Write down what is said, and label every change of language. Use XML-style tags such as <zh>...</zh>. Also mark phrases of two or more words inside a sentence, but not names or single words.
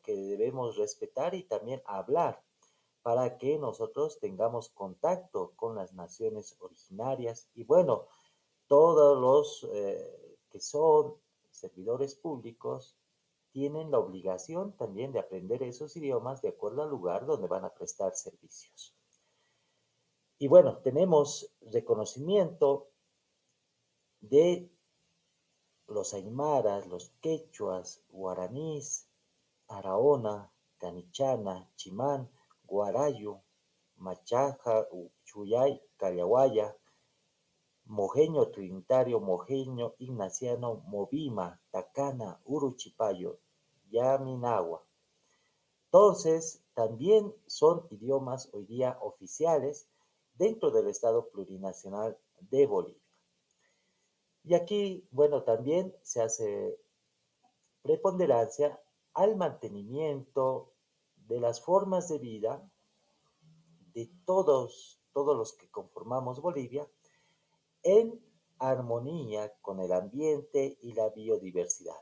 <es>Que debemos respetar y también hablar para que nosotros tengamos contacto con las naciones originarias y bueno, todos los que son servidores públicos tienen la obligación también de aprender esos idiomas de acuerdo al lugar donde van a prestar servicios. Y bueno, tenemos reconocimiento de los aymaras, los quechuas, guaraníes, araona, canichana, chimán, guarayo, machaja, chuyay, callahuaya, mojeño trinitario, mojeño ignaciano, movima, tacana, uruchipayo, yaminagua. Entonces, también son idiomas hoy día oficiales dentro del Estado Plurinacional de Bolivia. Y aquí, bueno, también se hace preponderancia al mantenimiento de las formas de vida de todos los que conformamos Bolivia en armonía con el ambiente y la biodiversidad.</es>